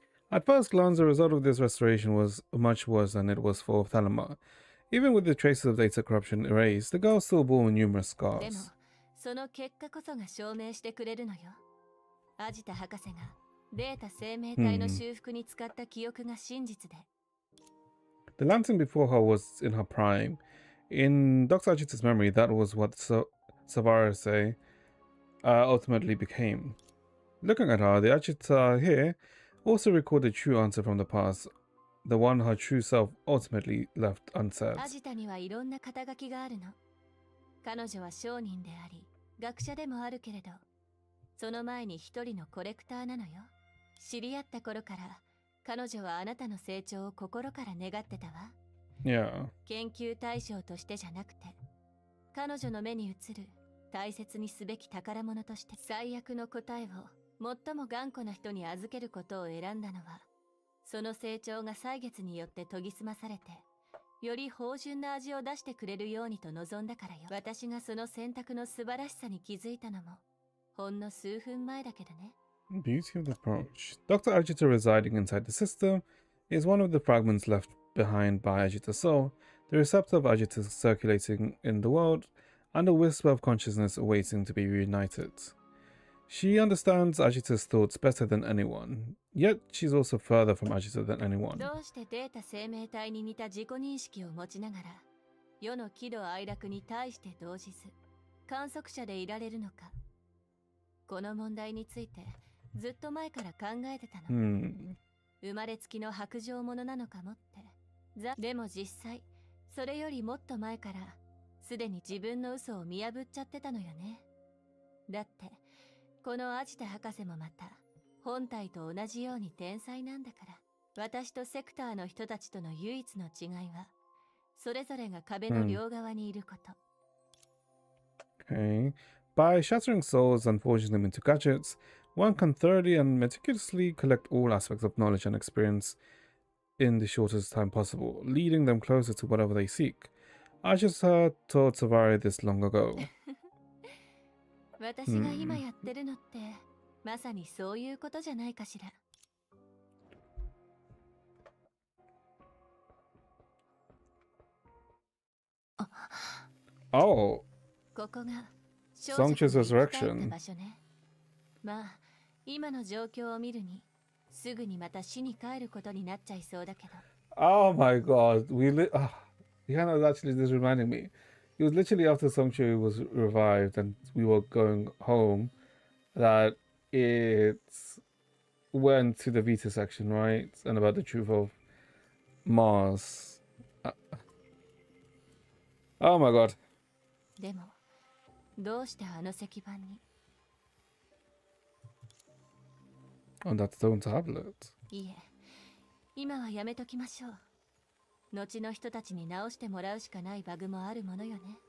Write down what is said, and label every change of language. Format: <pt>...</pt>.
<en>At first glance, the result of this restoration was much worse than it was for Thelema. Even with the traces of data corruption erased, the girl still bore numerous</en> <ja>でも</ja> <en>scars.</en> <ja>その結果こそが証明してくれるのよ。アジタ博士がデータ生命体の修復に使った記憶が真実で。</ja> <en>The lantern before her was in her prime. In Dr. Ajita's memory, that was what Savarase ultimately became. Looking at her, the Ajita here also recalled the true answer from the past, the one her true self ultimately left unsaid.</en> <ja>アジタにはいろんな肩書きがあるの。彼女は商人であり、学者でもあるけれど、その前に一人のコレクターなのよ。知り合った頃から、彼女はあなたの成長を心から願ってたわ。</ja> <en>Yeah.</en> <ja>研究対象としてじゃなくて、彼女の目に映る大切にすべき宝物として最悪の答えを最も頑固な人に預けることを選んだのは、その成長が歳月によって研ぎ澄まされて、より芳醇な味を出してくれるようにと望んだからよ。私がその選択の素晴らしさに気づいたのも、ほんの数分前だけどね。</ja> <en>Beauty of the approach. Dr. Ajita residing inside the system is one of the fragments left behind by Ajita's soul, the receptor of Ajita circulating in the world, and a whisper of consciousness awaiting to be reunited. She understands Ajita's thoughts better than anyone, yet she's also further from Ajita than anyone.</en> <ja>どうしてデータ生命体に似た自己認識を持ちながら、世の喜怒哀楽に対して動じず、観測者でいられるのか。この問題について、ずっと前から考えてたの。生まれつきの白状者なのかもって。でも実際、それよりもっと前から、すでに自分の嘘を見破っちゃってたのよね。だって、このアジタ博士もまた、本体と同じように天才なんだから。私とセクターの人たちとの唯一の違いは、それぞれが壁の両側にいること。</ja> <en>Okay. By shattering souls and forging them into gadgets, one can thoroughly and meticulously collect all aspects of knowledge and experience in the shortest time possible, leading them closer to whatever they seek. I just taught Savari this long ago.</en> <ja>私が今やってるのって、まさにそういうことじゃないかしら。</ja> <en>Oh.</en> <ja>ここが</ja> <en>Songchu's resurrection.</en> <ja>場所ね。まあ、今の状況を見るに、すぐにまた死に帰ることになっちゃいそうだけど。</ja> <en>Oh my god. Hannah was actually just reminding me. It was literally after Songchu was revived and we were going home that it went to the Vita section, right? And about the truth of Mars. Oh my god.</en> <ja>でも、どうしてあの石板に</ja> <en>On that stone tablet.</en> <ja>いえ、今はやめときましょう。後の人たちに直してもらうしかないバグもあるものよね。</ja>